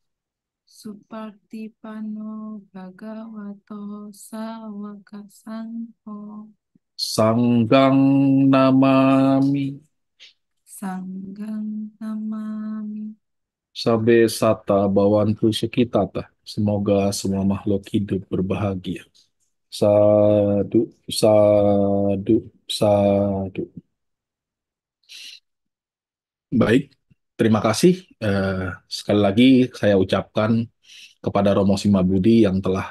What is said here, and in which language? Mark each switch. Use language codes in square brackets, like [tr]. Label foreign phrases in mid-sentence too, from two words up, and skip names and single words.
[pi] Supartipanno Bhagavato Sawaka Sangho. Sanggang Namami Sanggang Namami. Sabe Sata Bawantu Sukitata. [id] Semoga semua makhluk hidup berbahagia. [pi] Sadu, sadu, sadu. [id] Baik, terima kasih. Sekali lagi saya ucapkan kepada Romo Simabudi yang telah